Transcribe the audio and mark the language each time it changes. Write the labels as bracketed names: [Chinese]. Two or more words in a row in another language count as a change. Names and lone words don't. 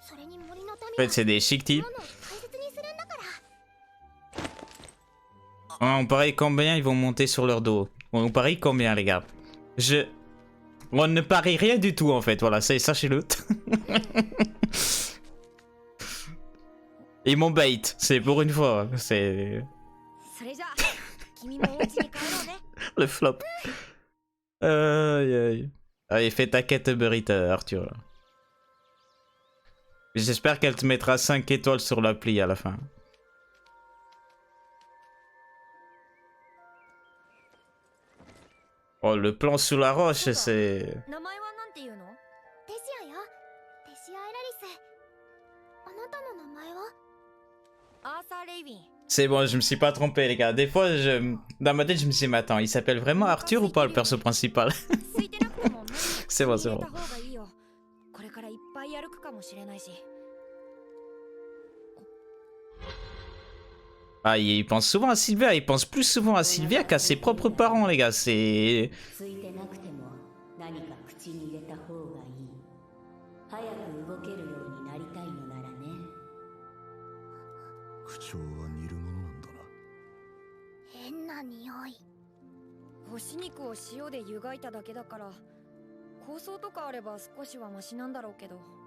[Japanese] それに森の [French] En [Japanese] 民 [French] fait, c'est des chic types. [Japanese] は物を大切にするんだから。 [French] Ah, on parie combien ils vont monter sur leur dos. On parie combien, les gars. On ne parie rien du tout, en fait. Voilà, sachez-le. Ils m'ont bait. C'est pour une fois. C'est [Japanese] それじゃあ君もお家に帰ろうね。 [French] le flop. Aïe, aïe. Allez, fais ta quête Burrito, Arthur. Là. J'espère qu'elle te mettra 5 étoiles sur l'appli à la fin. Oh, le plan sous la roche, c'est... [Japanese] 名前はなんていうの？テシアよ。テシア・エラリス。あなたの名前は？アーサー・レイビン。 [French] C'est bon, je me suis pas trompé, les gars. Des fois, dans ma tête, je me suis dit, mais attends, il s'appelle vraiment Arthur ou pas, le perso principal? C'est bon, c'est bon. Ah, il pense souvent à Sylvia. Il pense plus souvent à Sylvia qu'à ses propres parents, les gars. C'est... [Japanese] 口調は似るものなんだな。変な匂い。干し肉を塩で湯がいただけだから香草とかあれば少しはマシなんだろうけど。